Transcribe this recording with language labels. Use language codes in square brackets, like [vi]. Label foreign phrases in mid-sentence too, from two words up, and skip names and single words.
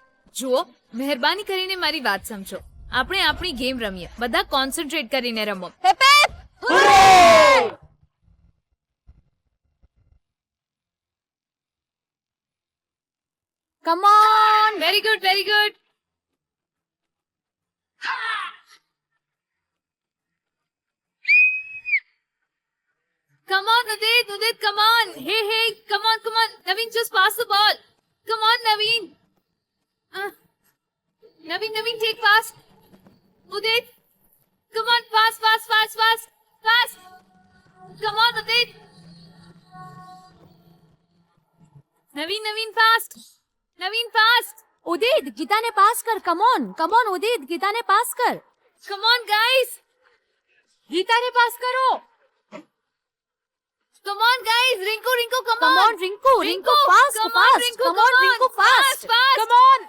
[gu] જુઓ, મહેરબાની કરીને મારી વાત સમજો. આપણે આપણી ગેમ રમીએ. બધા કોન્સન્ટ્રેટ કરીને રમો. [en] come on. very good, very good. Come on, Udit, Udit, come on. Hey, hey, come on, come on. Naveen, just pass the ball. Come on, Naveen. Naveen, take fast. Udit, come on, fast, fast, fast, fast, fast. Come on, Udit. Naveen, fast. Naveen, fast. [gu] ઉદિત ગીતાને પાસ કર. [en] come on [gu] ઉદિત ગીતાને પાસ કર. [en] Come on, guys. [gu] ગીતાને પાસ કરો. [en] Come on, guys. Rinku, come કમ on. on Rinku fast Come on, ફાસ્ટ. Rinku, come on Rinku fast. fast. come on